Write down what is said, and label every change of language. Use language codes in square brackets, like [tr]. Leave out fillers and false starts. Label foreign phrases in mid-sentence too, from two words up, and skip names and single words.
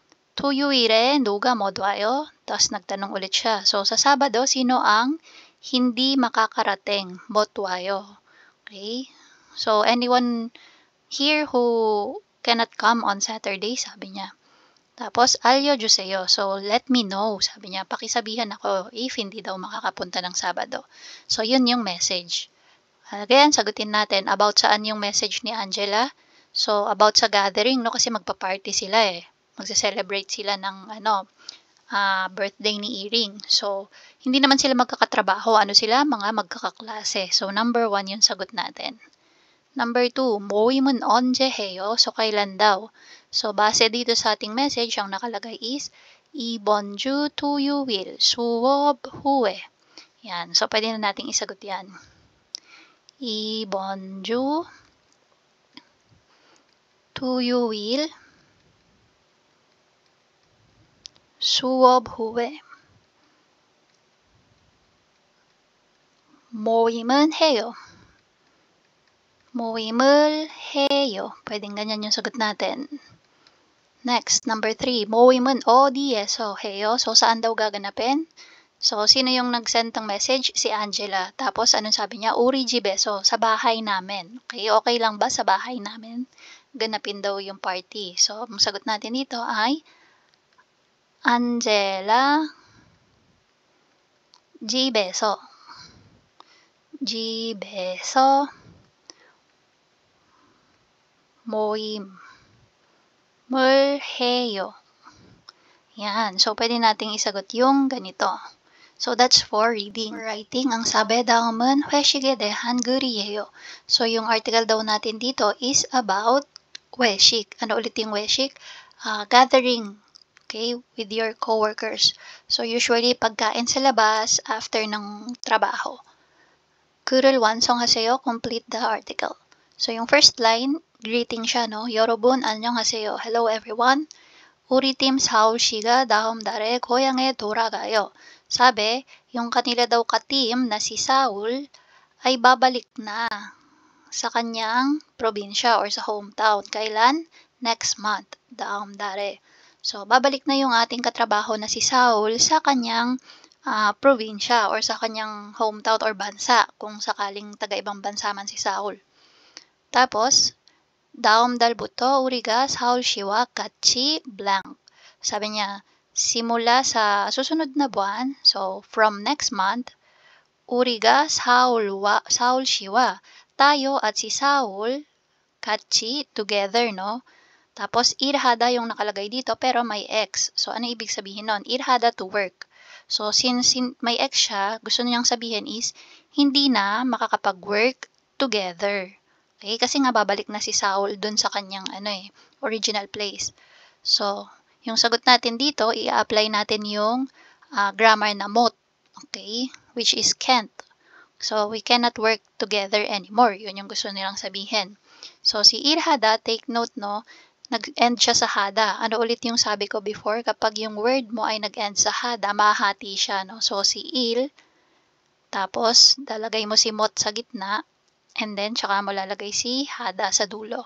[ko] 토요일에 누가 못 와요? [tl] Tapos nagtanong ulit siya. So, sa Sabado, sino ang hindi makakarating? [ko] 못 와요. [en] Okay? So, anyone here who cannot come on Saturday, [tl] sabi niya. Tapos, [ko] 알려주세요. [en] So, let me know. [tl] Sabi niya, pakisabihan ako if hindi daw makakapunta ng Sabado. So, yun yung message. Again, sagutin natin about saan yung message ni Angela. So, about sa gathering, no? Kasi magpa-party sila eh. Magse-celebrate sila ng birthday ni Iring. So, hindi naman sila magkakatrabaho. Ano sila? Mga magkakaklase. So, number 1 yung sagot natin. [en] Number 2, [ko] 모임은 언제 해요? [tl] So, kailan daw? So, base dito sa ating message, ang nakalagay is, [ko] 이번 주 토요일 수업 후에. [tl] Yan. So, pwede na nating isagot yan. [ko] 이번 주 토요일 수업 후에. 모임은 해요. 모임을 해요. [tl] Pwedeng ganyan yung sagot natin. [en] Next, number 3. [ko] 모임은 어디에서 해요? [tl] So, saan daw gaganapin? So, sino yung nag-send ng message? Si Angela. Tapos, anong sabi niya? [ko] 우리 집에서, [tl] sa bahay namin. Okay, okay lang ba sa bahay namin? Ganapin daw yung party. [ko] So, ang sagot natin dito ay Angela 집에서. 집에서 모임을 해요. [tl] Yan. So, pwede nating isagot yung ganito. [en] So, that's for reading. For writing, [tl] ang sabi [ko] 다음은 회식에 대한 글이에요. [tl] So, yung article daw natin dito is about 회식. Ano ulit yung 회식? Gathering. Okay? [en] With your coworkers. So, usually, [tl] pagkain sa labas after ng trabaho. [ko] 글을 완성하세요. [en] Complete the article. So, [tl] yung first line, greeting siya, no? [ko] 여러분, 안녕하세요. [en] Hello, everyone. [ko] 우리 팀 사울 씨가 다음 달에 고향에 돌아가요. [tl] Sabi, yung kanila daw ka-team na si Saul ay babalik na sa kanyang probinsya or sa hometown. Kailan? [en] Next month. [ko] 다음 달에. [tl] So, babalik na yung ating katrabaho na si Saul sa kanyang probinsya or sa kanyang hometown or bansa kung sakaling taga-ibang bansa man si Saul. Tapos, [ko] 다음 달부터 우리가 사울 씨와 같이 blank. [tl] 사bi niya, simula sa susunod na buwan, [en] so from next month, [ko] 우리가 사울 씨와 [tl] tayo at si Saul [ko] 같이 together, no? [tl] Tapos irhada yung nakalagay dito pero may X. So ano ibig sabihin nun? Irhada [en] to work. [tl] So since may X siya, gusto niyang sabihin is hindi na makakapag- [en] work together. Okay? [tl] Kasi nga babalik na si Saul dun sa kanyang original place. So, yung sagot natin dito, i-apply natin yung grammar na mot. [en] Okay? Which is can't. So, we cannot work together anymore. [tl] Yun yung gusto nilang sabihin. So, si irhada, take note, no? Nag-end siya sa hada. Ano ulit yung sabi ko before? Kapag yung word mo ay nag-end sa hada, mahati siya, no? So, si il, tapos, dalagay mo si mot sa gitna, and then, tsaka mo lalagay si hada sa dulo.